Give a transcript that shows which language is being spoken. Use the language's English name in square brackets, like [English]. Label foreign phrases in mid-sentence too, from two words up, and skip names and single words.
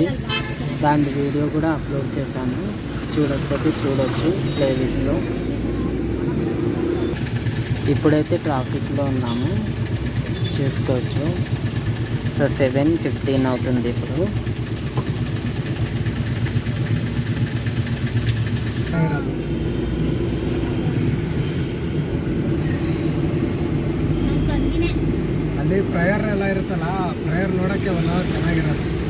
[Telugu] దాని వీడియో కూడా అప్లోడ్ చేశాను, చూడకపోతే చూడొచ్చు ప్లేలిస్ట్లో. ఇప్పుడైతే ట్రాఫిక్లో ఉన్నాము, చూసుకోవచ్చు. సో 7:15 అవుతుంది ఇప్పుడు. [Kannada] ಅಲ್ಲಿ ಪ್ರೇಯರ್ ಎಲ್ಲ ಇರುತ್ತಲ್ಲ, ಪ್ರೇಯರ್ ನೋಡೋಕ್ಕೆ ಒಂದು ಚೆನ್ನಾಗಿರೋದು.